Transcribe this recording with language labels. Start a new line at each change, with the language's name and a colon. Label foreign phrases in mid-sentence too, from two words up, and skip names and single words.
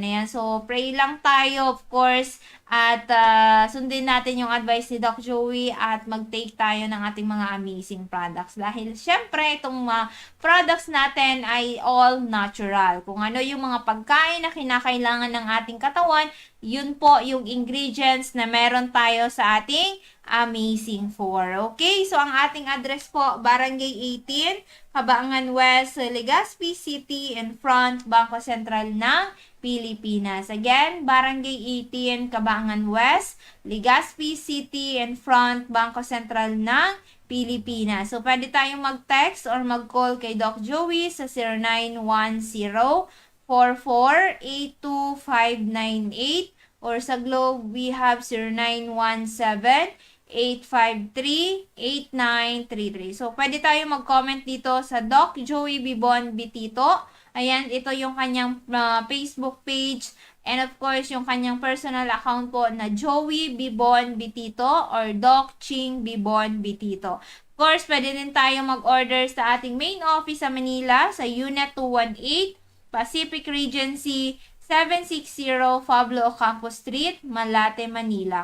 Filipino: Ayan, so pray lang tayo, of course, at sundin natin yung advice ni Doc Joey at mag-take tayo ng ating mga
English: amazing products.
Filipino: Dahil syempre, itong mga products natin ay
English: all natural.
Filipino: Kung ano yung mga pagkain na kinakailangan ng ating katawan, yun po yung ingredients na meron tayo sa ating Amazing 4. Okay, so ang ating address po, Barangay 18, Cabangan West, Legazpi City,
English: in front,
Filipino: Bangko Sentral ng Pilipinas. Again, Barangay 18, Cabangan West, Legazpi City,
English: in front,
Filipino: Bangko Sentral ng Pilipinas. So, pwede tayong mag-text or mag-call kay Doc Joey sa 0910-44-82598 or sa Globe,
English: we have
Filipino: 0917-853-8933. So, pwede tayo mag-comment dito sa Doc Joey Bibon Bitito. Ayan, ito yung kanyang Facebook page.
English: And of course,
Filipino: yung kanyang
English: personal account
Filipino: po na Joey Bibon Bitito or Doc Ching Bibon Bitito. Of course, pwede din tayo mag-order sa ating main office sa Manila sa Unit 218, Pacific Regency, 760 Pablo Ocampo Street, Malate, Manila.